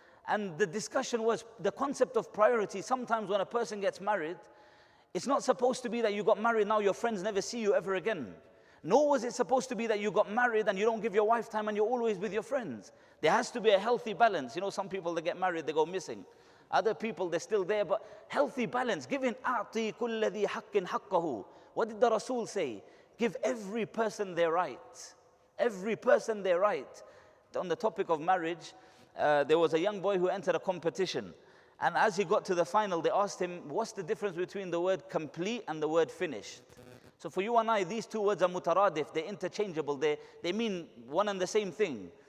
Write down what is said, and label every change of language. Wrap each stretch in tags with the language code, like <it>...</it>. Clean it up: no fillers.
<en>And the discussion was the concept of priority. Sometimes when a person gets married, it's not supposed to be that you got married, now your friends never see you ever again. Nor was it supposed to be that you got married and you don't give your wife time and you're always with your friends. There has to be a healthy balance. You know, some people, they get married, they go missing. Other people, they're still there, but healthy balance. Giving</en> <ar>أعطي كل ذي حق حقه.</ar> <en>What did the Rasul say? Give every person their right. Every person their right. On the topic of marriage, there was a young boy who entered a competition. And as he got to the final, they asked him, what's the difference between the word complete and the word finished? So for you and I, these two words are mutaradif, they're interchangeable, they mean one and the same thing.</en>